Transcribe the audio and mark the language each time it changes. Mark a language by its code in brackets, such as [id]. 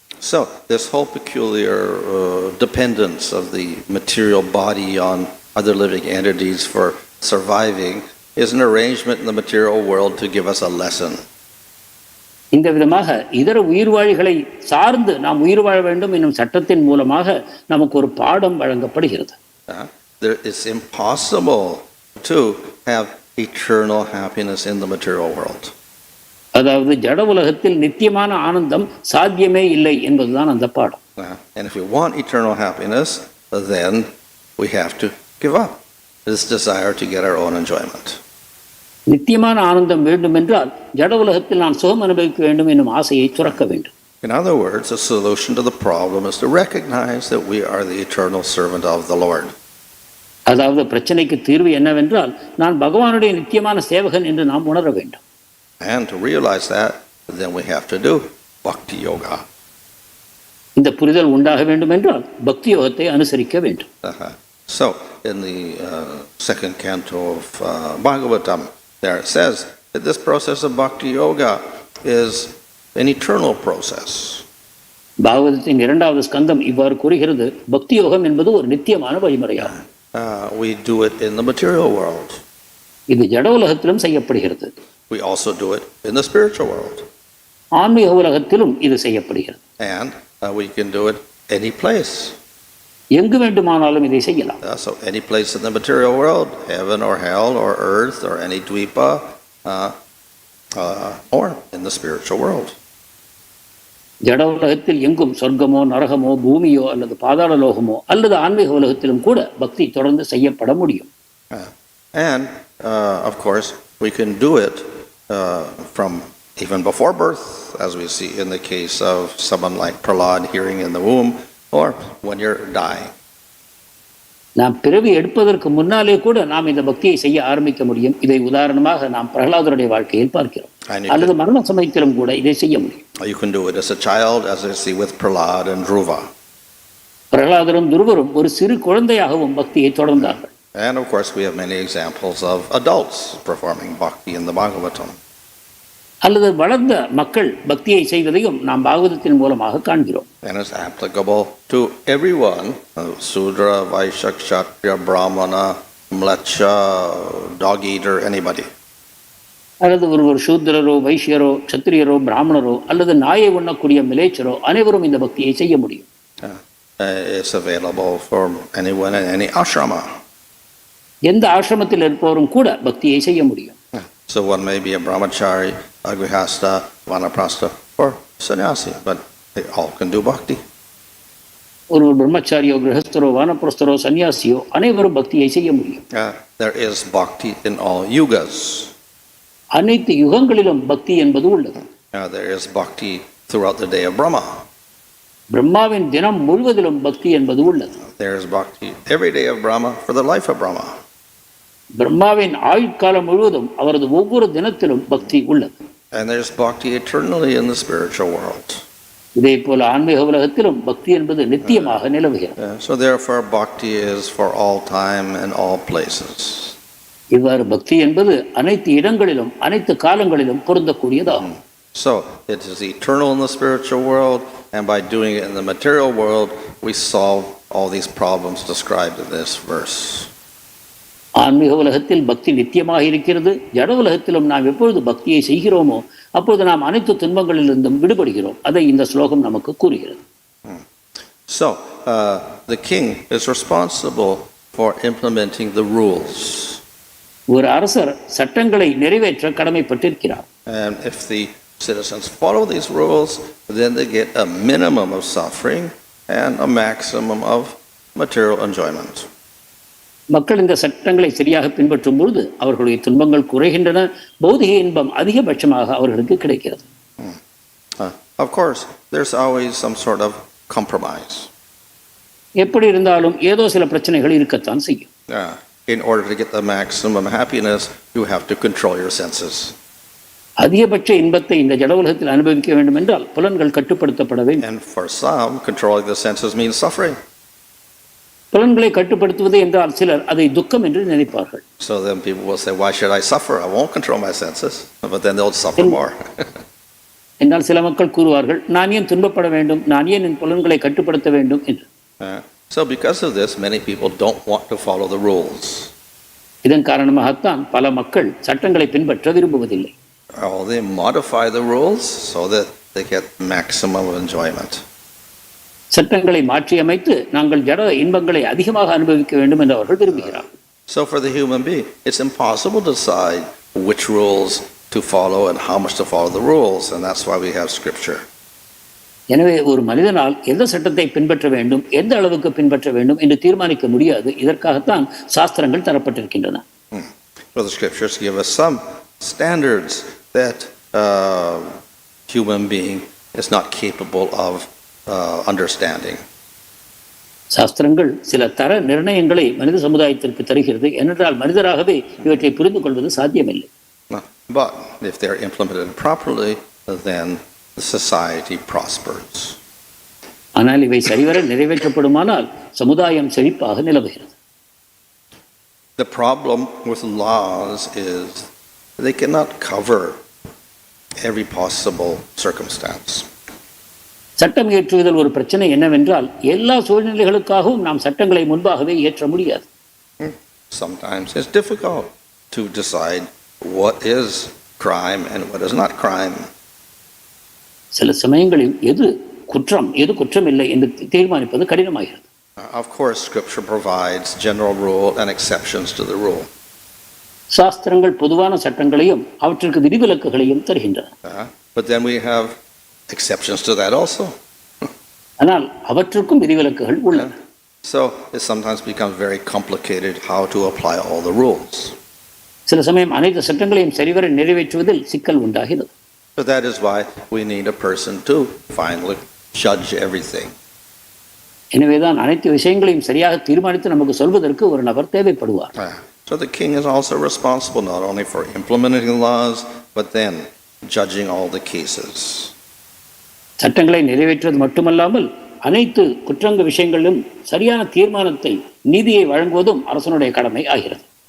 [en] So this whole peculiar dependence of the material body on other living entities for surviving is an arrangement in the material world to give us a lesson. [ta] இந்த விதமாக இதர உயிர்வாழிகளை சார்ந்து நாம் உயிர் வாழ வேண்டும் என்னும் சட்டத்தின் மூலமாக நமக்கு ஒரு பாடம் வழங்கப்படுகிறது. [en] It's impossible to have eternal happiness in the material world. [ta] அதாவது ஜட உலகத்தில் நித்தியமான ஆனந்தம் சாத்தியமே இல்லை என்பதுதான் அந்த பாடம். [en] And if we want eternal happiness, then we have to give up this desire to get our own enjoyment. [ta] நித்தியமான ஆனந்தம் வேண்டும் என்றால் ஜட உலகத்தில் நான் சுகம் அனுபவிக்க வேண்டும் என்னும் ஆசையை துறக்க வேண்டும். [en] In other words, the solution to the problem is to recognize that we are the eternal servant of the Lord. [ta] அதாவது பிரச்சனைக்கு தீர்வு என்னவென்றால் நான் பகவானுடைய நித்தியமான சேவகன் என்று நாம் உணர வேண்டும். [en] And to realize that, then we have to do bhakti yoga. [ta] இந்த புரிதல் உண்டாக வேண்டும் என்றால் பக்தி யோகத்தை அனுசரிக்க வேண்டும். [en] So in the second canto of Bhagavatam, there it says that this process of bhakti yoga is an eternal process. [ta] பாகவதத்தின் இரண்டாவது ஸ்கந்தம் இவ்வாறு கூறுகிறது, பக்தி யோகம் என்பது ஒரு நித்தியமான வழிமுறையாகும். [en] We do it in the material world. [ta] இது ஜட உலகத்திலும் செய்யப்படுகிறது. [en] We also do it in the spiritual world. [ta] ஆன்மீக உலகத்திலும் இது செய்யப்படுகிறது. [en] And we can do it any place. [ta] எங்கு வேண்டுமானாலும் இதை செய்யலாம். [en] So any place in the material world, heaven or hell or earth or any dvipa, or in the spiritual world. [ta] ஜட உலகத்தில் எங்கும் சொர்க்கமோ நரகமோ பூமியோ அல்லது பாதாள லோகமோ அல்லது ஆன்மீக உலகத்திலும் கூட பக்தி தொடர்ந்து செய்யப்பட முடியும். [en] And of course we can do it from even before birth, as we see in the case of someone like Prahlad hearing in the womb, or when you're dying. [ta] நாம் பிறவி எடுப்பதற்கு முன்னாலே கூட நாம் இந்த பக்தியை செய்ய ஆரம்பிக்க முடியும். இதை உதாரணமாக நாம் பிரகலாதருடைய வாழ்க்கையில் பார்க்கிறோம். அல்லது மரண சமயத்திலும் கூட இதை செய்ய முடியும். [en] You can do it as a child, as I see with Prahlad and Dhruva. [ta] பிரகலாதரும் துருவரும் ஒரு சிறு குழந்தையாகவும் பக்தியை தொடர்ந்தார்கள். [en] And of course we have many examples of adults performing bhakti in the Bhagavatam. [ta] அல்லது வளர்ந்த மக்கள் பக்தியை செய்வதையும் நாம் பாகவதத்தின் மூலமாக காண்கிறோம். [en] And it's applicable to everyone, Sudra, Vaishya, Kshatriya, Brahmana, Mleccha, dog eater, anybody. [ta] அல்லது ஒருவர் சூத்திரரோ வைஷ்யரோ க்ஷத்திரியரோ பிராமணரோ அல்லது நாயை உண்ணக்கூடிய மிலேச்சரோ அனைவரும் இந்த பக்தியை செய்ய முடியும். [en] It's available for anyone in any ashrama. [ta] எந்த ஆசிரமத்தில் இருப்பவரும் கூட பக்தியை செய்ய முடியும். [en] So one may be a brahmachari, a grihasta, vanaprastha, or sannyasi, but they all can do bhakti. [ta] ஒருவர் பிரம்மச்சாரியோ கிரகஸ்தரோ வானப்பிரஸ்தரோ சன்னியாசியோ அனைவரும் பக்தியை செய்ய முடியும். [en] There is bhakti in all yugas. [ta] அனைத்து யுகங்களிலும் பக்தி என்பது உள்ளது. [en] There is bhakti throughout the day of Brahma. [ta] பிரம்மாவின் தினம் முழுவதிலும் பக்தி என்பது உள்ளது. [en] There is bhakti every day of Brahma for the life of Brahma. [ta] பிரம்மாவின் ஆயுட்காலம் முழுவதும் அவரது ஒவ்வொரு தினத்திலும் பக்தி உள்ளது. [en] And there is bhakti eternally in the spiritual world. [ta] இதே போல ஆன்மீக உலகத்திலும் பக்தி என்பது நித்தியமாக நிலவுகிறது. [en] So therefore bhakti is for all time and all places. [ta] இவ்வாறு பக்தி என்பது அனைத்து இடங்களிலும் அனைத்து காலங்களிலும் பொருந்தக்கூடியதாகும். [en] So it is eternal in the spiritual world, and by doing it in the material world we solve all these problems described in this verse. [ta] ஆன்மீக உலகத்தில் பக்தி நித்தியமாக இருக்கிறது. ஜட உலகத்திலும் நாம் எப்பொழுது பக்தியை செய்கிறோமோ அப்பொழுது நாம் அனைத்து துன்பங்களிலிருந்தும் விடுபடுகிறோம். அதை இந்த ஸ்லோகம் நமக்கு கூறுகிறது. [en] So the king is responsible for implementing the rules. [ta] ஒரு அரசர் சட்டங்களை நிறைவேற்ற கடமைப்பட்டிருக்கிறார். [en] And if the citizens follow these rules, then they get a minimum of suffering and a maximum of material enjoyment. [ta] மக்கள் இந்த சட்டங்களை சரியாக பின்பற்றும் பொழுது அவர்களுடைய துன்பங்கள் குறைகின்றன, பௌதிக இன்பம் அதிகபட்சமாக அவர்களுக்கு கிடைக்கிறது. [en] Of course, there's always some sort of compromise. [ta] எப்படி இருந்தாலும் ஏதோ சில பிரச்சனைகள் இருக்கத்தான் செய்யும். [en] In order to get the maximum happiness, you have to control your senses. [ta] அதிகபட்ச இன்பத்தை இந்த ஜட உலகத்தில் அனுபவிக்க வேண்டும் என்றால் புலன்கள் கட்டுப்படுத்தப்பட வேண்டும். [en] And for some, controlling the senses means suffering. [ta] புலன்களை கட்டுப்படுத்துவது என்றால் சிலர் அதை துக்கம் என்று நினைப்பார்கள். [en] So then people will say, why should I suffer? I won't control my senses. But then they'll suffer more. [ta] என்றால் சில மக்கள் கூறுவார்கள், நான் ஏன் துன்பப்பட வேண்டும், நான் ஏன் என் புலன்களை கட்டுப்படுத்த வேண்டும் என்று. [en] So because of this, many people don't want to follow the rules. [ta] இதன் காரணமாகத்தான் பல மக்கள் சட்டங்களை பின்பற்ற விரும்புவதில்லை. [en] They modify the rules so that they get maximum enjoyment. [ta] சட்டங்களை மாற்றி அமைத்து நாங்கள் ஜட இன்பங்களை அதிகமாக அனுபவிக்க வேண்டும் என்று அவர்கள் விரும்புகிறார்கள். [en] So for the human being, it's impossible to decide which rules to follow and how much to follow the rules, and that's why we have scripture. [ta] எனவே ஒரு மனிதனால் எந்த சட்டத்தை பின்பற்ற வேண்டும், எந்த அளவுக்கு பின்பற்ற வேண்டும் என்று தீர்மானிக்க முடியாது. இதற்காகத்தான் சாஸ்திரங்கள் தரப்பட்டிருக்கின்றன. [en] Well, the scriptures give us some standards that human being is not capable of understanding. [ta] சாஸ்திரங்கள் சில தர நிர்ணயங்களை மனித சமுதாயத்திற்கு தருகிறது. ஏனென்றால் மனிதராகவே இவற்றை புரிந்து கொள்வது சாத்தியமில்லை. [en] But if they are implemented properly, then the society prospers. [ta] ஆனால் இவை சரிவர நிறைவேற்றப்படுமானால் சமுதாயம் செழிப்பாக நிலவுகிறது. [en] The problem with laws is they cannot cover every possible circumstance. [ta] சட்டம் இயற்றுவதில் ஒரு பிரச்சனை என்னவென்றால் எல்லா சூழ்நிலைகளுக்காகவும் நாம் சட்டங்களை முன்பாகவே இயற்ற முடியாது. [en] Sometimes it's difficult to decide what is crime and what is not crime. [ta] சில சமயங்களில் எது குற்றம் எது குற்றம் இல்லை என்று தீர்மானிப்பது கடினமாகிறது. [en] Of course, scripture provides general rule and exceptions to the rule. [ta] சாஸ்திரங்கள் பொதுவான சட்டங்களையும் அவற்றிற்கு விதிவிலக்குகளையும் தருகின்றன. [en] But then we have exceptions to that also. [ta] ஆனால் அவற்றுக்கும் விதிவிலக்குகள் உள்ளன. [en] So it sometimes becomes very complicated how to apply all the rules. [ta] சில சமயம் அனைத்து சட்டங்களையும் சரிவர நிறைவேற்றுவதில் சிக்கல் உண்டாகிறது. [en] But that is why we need a person to finally judge everything. [ta] எனவேதான் அனைத்து விஷயங்களையும் சரியாக தீர்மானித்து நமக்கு சொல்வதற்கு ஒரு நபர் தேவைப்படுவார். [en] So the king is also responsible not only for implementing the laws, but then judging all the cases. [ta] சட்டங்களை நிறைவேற்றுவது மட்டுமல்லாமல் அனைத்து குற்றங்க விஷயங்களிலும் சரியான தீர்மானத்தை நீதியை வழங்குவதும் அரசனுடைய கடமை ஆகிறது.